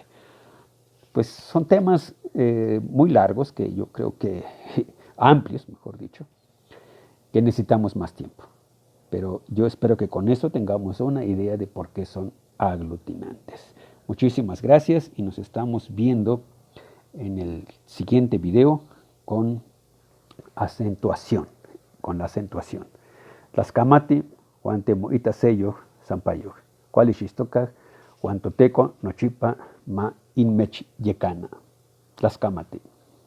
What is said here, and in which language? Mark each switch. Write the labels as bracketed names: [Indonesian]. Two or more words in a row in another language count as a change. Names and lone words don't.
[Spanish] Pues son temas muy largos, que yo creo que amplios, mejor dicho, que necesitamos más tiempo. Pero yo espero que con eso tengamos una idea de por qué son aglutinantes. Muchísimas gracias y nos estamos viendo en el siguiente video con acentuación, con la acentuación. [Nahuatl languages] Tlaxcamati, Huante Moita Sello, Sampayo, Cualixistoca, Huantoteco, Nochipa, Ma Inmech Yecana. Tlaxcamati.